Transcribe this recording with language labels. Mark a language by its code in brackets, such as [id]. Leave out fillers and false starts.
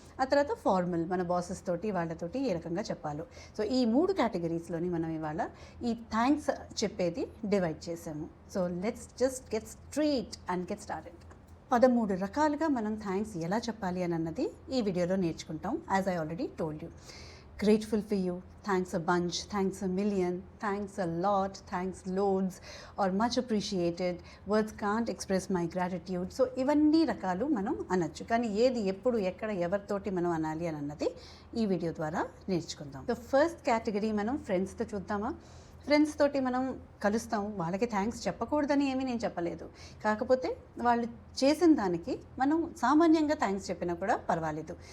[te] ఆ తర్వాత ఫార్మల్, మన బాసెస్ తోటి వాళ్ళతోటి ఏ రకంగా చెప్పాలో. సో ఈ 3 కేటగిరీస్లోని మనం ఇవాళ ఈ థ్యాంక్స్ చెప్పేది డివైడ్ చేసాము. [en] So let's just get straight and get started. [te] 13 రకాలుగా మనం థ్యాంక్స్ ఎలా చెప్పాలి అని అన్నది ఈ వీడియోలో నేర్చుకుంటాం. [en] As I already told you, grateful for you, thanks a bunch, thanks a million, thanks a lot, thanks loads, or much appreciated, words can't express my gratitude. [te] So ఇవన్నీ రకాలు మనం అనొచ్చు, కానీ ఏది ఎప్పుడు ఎక్కడ ఎవరితోటి మనం అనాలి అని అన్నది ఈ వీడియో ద్వారా నేర్చుకుందాం. సో ఫస్ట్ కేటగిరీ మనం ఫ్రెండ్స్తో చూద్దామా? ఫ్రెండ్స్ తోటి మనం కలుస్తాం, వాళ్ళకి థ్యాంక్స్ చెప్పకూడదని ఏమీ నేను చెప్పలేదు, కాకపోతే వాళ్ళు చేసిన దానికి మనం సామాన్యంగా థ్యాంక్స్ చెప్పినా కూడా పర్వాలేదు.